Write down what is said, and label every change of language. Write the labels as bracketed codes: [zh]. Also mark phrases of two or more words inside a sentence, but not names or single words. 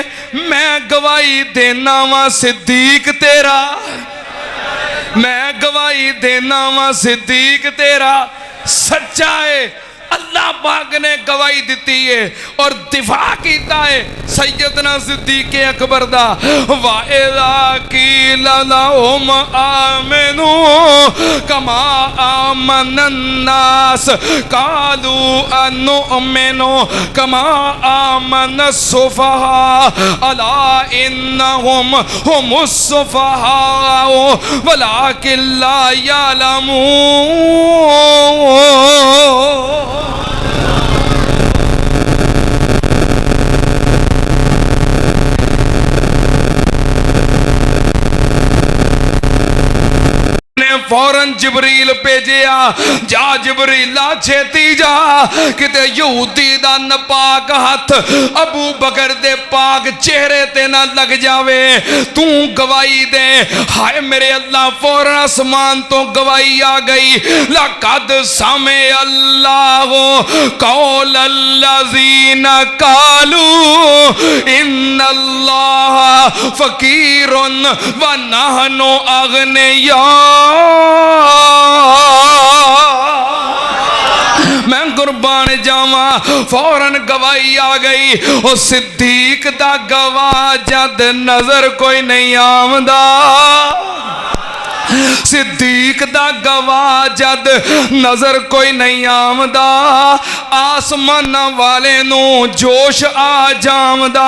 [pa] میں گواہی دینا واں صدیق تیرا، میں گواہی دینا واں صدیق تیرا سچا ہے. [ur] اللہ پاک نے گواہی دی ہے اور دفاع کیا ہے سیدنا صدیق اکبر دا. [ar] وإذا قيل لهم آمنوا كما آمن الناس قالوا أنؤمن كما آمن السفهاء ألا إنهم هم السفهاء ولكن لا يعلمون. [pa] فوراً جبریل بھیجیا، جا جبریلا چھیتی جا، کتے یہودی دا ناپاک ہتھ ابو بکر دے پاک چہرے تے نہ لگ جاوے، توں گواہی دے. ہائے میرے اللہ، فوراً اسمان توں گواہی آ گئی. [ar] لقد سمع الله قول الذين قالوا إن الله فقير ونحن أغنياء. [pa] میں قربان جاواں، فوراً گواہی آ گئی. او صدیق دا گواہ جد نظر کوئی نہیں آندا، صدیق دا گواہ جد نظر کوئی نہیں آندا، اسمان والے نوں جوش آ جاندا.